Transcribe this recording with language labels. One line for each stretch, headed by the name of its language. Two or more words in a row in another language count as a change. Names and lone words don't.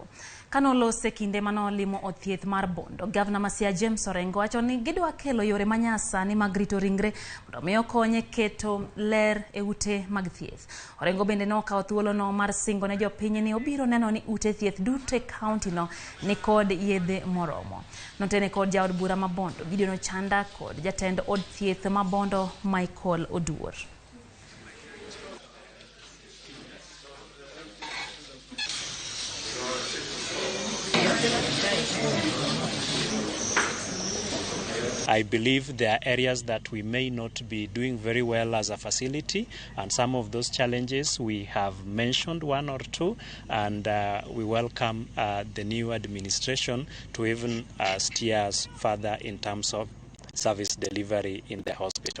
Luo (Kenya and Tanzania): Kanolose kinde manolimo od thieth mar Bondo, Gavana ma Siaya James Orengo wacho ni gidwa kelo yore manyasani mag rito ringre mondo mi okonye keto ler e ute mag thieth. Orengo bende nokawo thuolo no mar singo ne jopiny ni obiro neno ni ute thieth duto kaunti no ni kod yedhe moromo. Notene kod jaod bura ma Bondo, video no chanda kod jatend od thieth ma Bondo Michael Oduor.
English: I believe there are areas that we may not be doing very well as a facility, and some of those challenges we have mentioned one or two, and we welcome the new administration to even steer us further in terms of service delivery in the hospital.